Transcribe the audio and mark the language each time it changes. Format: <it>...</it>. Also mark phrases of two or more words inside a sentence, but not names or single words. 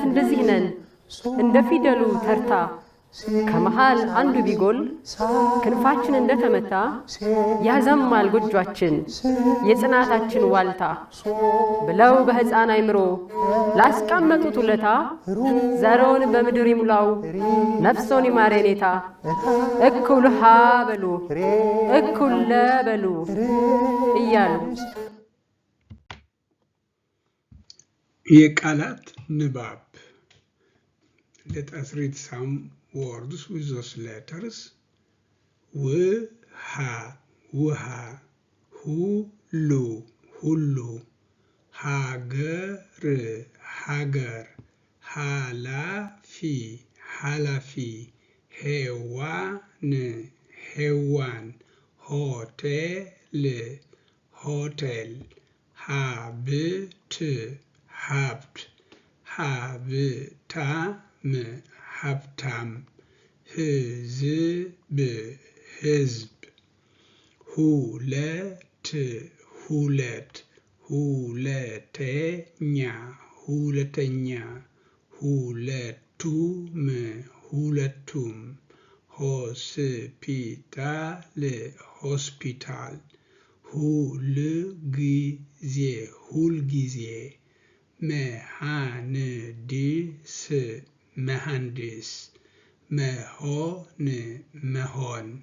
<am>እንደዚህ ነን እንደ ፊደሉ ተርታ ከመሃል አንዱ ቢጎል ክንፋችን እንደተመታ ያዘማል ጎጇችን የጽናታችን ዋልታ ብለው በሕፃን አይምሮ ላስቀመጡት ውለታ ዘሮን በምድር ይሙላው ነፍሶን ይማር የኔታ። እኩል ሃ በሉ እኩል ለ በሉ እያሉ የቃላት ንባብ።</am> <en>Let us read some words with those letters.</en> <am>ውሃ፣ ውሃ፣ ሁሉ፣ ሁሉ፣ ሀገር፣ ሀገር፣ ሀላፊ፣ ሀላፊ፣ ሄዋን፣ ሄዋን፣ ሆቴል፣ ሆቴል፣ ሀብት፣ ሀብት፣ ሀብታም, ሀብታም፣ ህዝብ፣ ህዝብ፣ ሁለት፣ ሁለት፣ ሁለተኛ፣ ሁለተኛ፣ ሁለቱም፣ ሁለቱም፣ ሆስፒታል፣ ሆስፒታል፣ ሁልጊዜ፣ ሁልጊዜ፣ መሐንዲስ፣ መሐንዲስ መሆን መሆን</am>